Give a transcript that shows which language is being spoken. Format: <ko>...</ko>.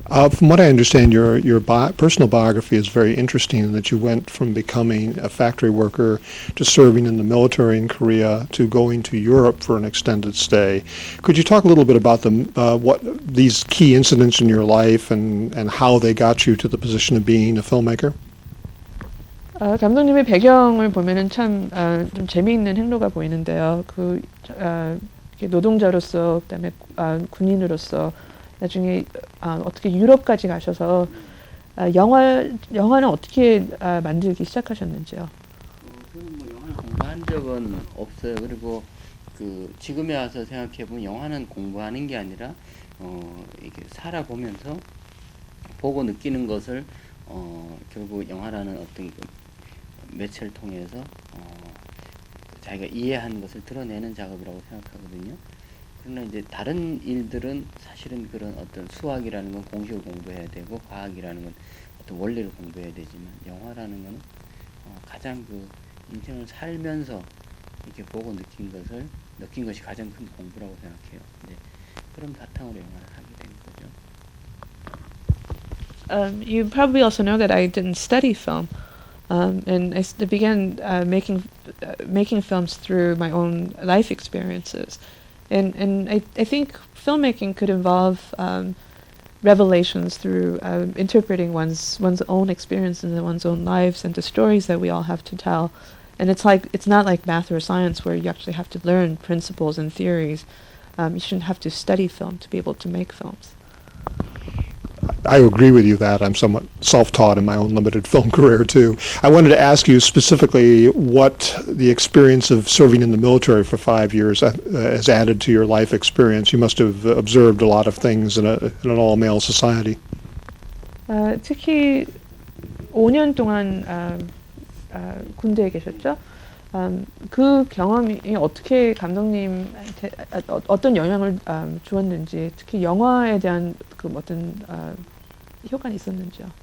<en>From what I understand, your personal biography is very interesting in that you went from becoming a factory worker to serving in the military in Korea to going to Europe for an extended stay. Could you talk a little bit about what these key incidents in your life and how they got you to the position of being a filmmaker?</en> <ko>감독님의 배경을 보면은 참 좀 재미있는 행로가 보이는데요. 이렇게 노동자로서 그다음에 군인으로서 나중에 어떻게 유럽까지 가셔서 영화는 어떻게 만들기 시작하셨는지요? 저는 뭐 영화를 공부한 적은 없어요. 그리고 지금에 와서 생각해 보면 영화는 공부하는 게 아니라 이렇게 살아보면서 보고 느끼는 것을 결국 영화라는 어떤 매체를 통해서 자기가 이해한 것을 드러내는 작업이라고 생각하거든요. 그러나 이제 다른 일들은 사실은 그런 어떤 수학이라는 건 공식을 공부해야 되고 과학이라는 건 어떤 원리를 공부해야 되지만 영화라는 건 가장 인생을 살면서 이렇게 보고 느낀 것이 가장 큰 공부라고 생각해요. 이제 그런 바탕으로 영화를 하게 된 거죠.</ko> <en>You probably also know that I didn't study film, and I began making films through my own life experiences. And I think filmmaking could involve revelations through interpreting one's own experiences and one's own lives and the stories that we all have to tell. And it's not like math or science where you actually have to learn principles and theories. You shouldn't have to study film to be able to make films. I agree with you that I'm somewhat self-taught in my own limited film career too. I wanted to ask you specifically what the experience of serving in the military for 5 years has added to your life experience. You must have observed a lot of things in an all-male society.</en> <ko>특히 5년 동안 군대에 계셨죠? 그 경험이 어떻게 감독님한테 어떤 영향을 주었는지, 특히 영화에 대한 어떤 효과는 있었는지요?</ko>